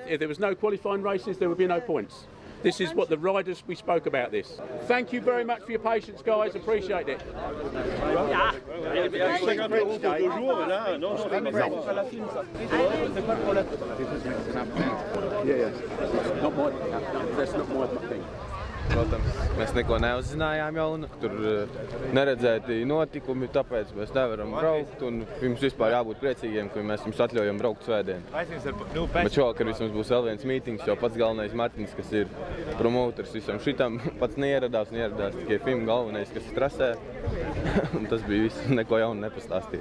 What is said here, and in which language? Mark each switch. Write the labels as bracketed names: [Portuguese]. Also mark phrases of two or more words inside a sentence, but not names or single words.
[English] If there was no qualifying races, there would be no points. This is what the riders, we spoke about this. Thank you very much for your patience, guys. Appreciate it. That's not my thing. [Latvian] Protams, mēs neko neuzzinājām jaunu, tur neredzēti notikumi, tāpēc mēs nevaram braukt un jums vispār jābūt priecīgiem, ka mēs jums atļaujam braukt svētdien. Bet šovakar vismaz būs vēl viens mītings, jo pats galvenais Martins, kas ir promoters visam šitam, pats neieradās tikai FIM galvenais, kas strasē, un tas bija viss, neko jaunu nepastāstīja.